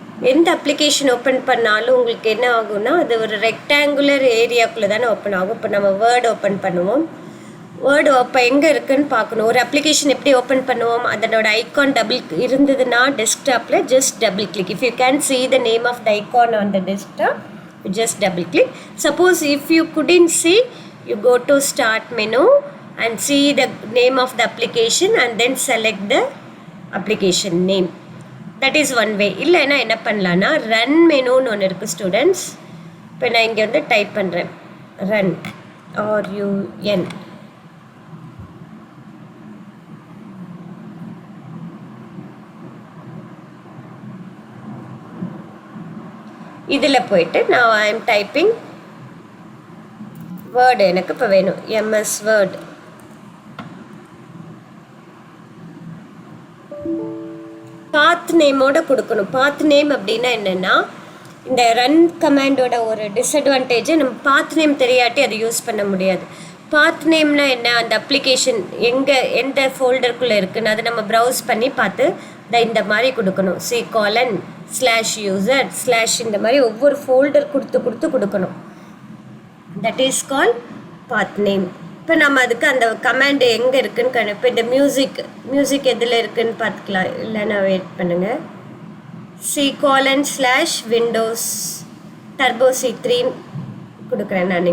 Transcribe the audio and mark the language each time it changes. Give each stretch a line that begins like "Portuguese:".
Tamil: எந்த application open பண்ணாலும் உங்களுக்கு என்ன ஆகும்னா, அது ஒரு ரெக்டாங்குலர் ஏரியாக்குள்ளே தானே ஓப்பன் ஆகும். இப்போ நம்ம வேர்டு ஓப்பன் பண்ணுவோம். வேர்டு இப்போ எங்கே இருக்குதுன்னு பார்க்கணும். ஒரு அப்ளிகேஷன் எப்படி ஓப்பன் பண்ணுவோம், அதனோட ஐகான் டபுள் இருந்ததுன்னா டெஸ்க்டாப்பில் just double click.
English: If you can see the name of the icon on the desktop, you just double click. Suppose if you couldn't see, you go to start menu and see the name of the application and then select the application name. That is one way.
Tamil: இல்லைன்னா என்ன பண்ணலான்னா run மெனுன்னு ஒன்று இருக்குது students. இப்போ நான் இங்கே வந்து type பண்ணுறேன் ரன், RUN. இதில் போயிட்டு நான்
English: I am typing
Tamil: வேர்டு, எனக்கு இப்போ வேணும் MS வேர்டு. பாத் நேமோட கொடுக்கணும். பாத் நேம் அப்படின்னா என்னென்னா, இந்த ரன் கமாண்டோட ஒரு டிஸ்அட்வான்டேஜை நம்ம பாத் நேம் தெரியாட்டி அதை யூஸ் பண்ண முடியாது. பாத் நேம்னா என்ன, அந்த அப்ளிகேஷன் எங்கே எந்த ஃபோல்டருக்குள்ளே இருக்குன்னு அதை நம்ம ப்ரௌஸ் பண்ணி பார்த்து இந்த மாதிரி கொடுக்கணும். C:/user/ இந்த மாதிரி ஒவ்வொரு ஃபோல்டர் கொடுத்து கொடுக்கணும்.
English: That is call path name.
Tamil: இப்போ நம்ம அதுக்கு அந்த கமாண்டு எங்கே இருக்குதுன்னு இப்போ இந்த மியூசிக் எதில் இருக்குதுன்னு பார்த்துக்கலாம். இல்லைன்னா வெயிட் பண்ணுங்கள். C:/Windows Turbo C3 கொடுக்குறேன் நான்.